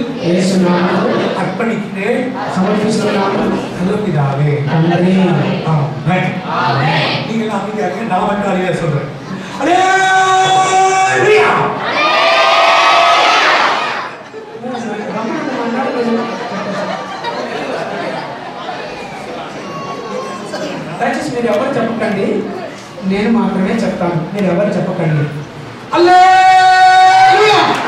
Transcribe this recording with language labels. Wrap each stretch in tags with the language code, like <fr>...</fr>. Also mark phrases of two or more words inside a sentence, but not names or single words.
<te>యేసు నామములో</te> <ta>அர்ப்பணிக்கிறேன்.</ta> <te>సమర్పిస్తున్నాను.</te> <ta>நல்லபிதாவே.</ta> <te>తండ్రి.</te> <ta>ஆமென். ஆமென். நீங்க அமைதியாக நான் மட்டும் அறிய சொல்றேன். ஹalleluya.</ta> <te>దయచేసి మీరు ఎవరు చెప్పకండి, నేను మాత్రమే చెప్తాను. మీరు ఎవరు చెప్పకండి. హల్లెలూయా.</te>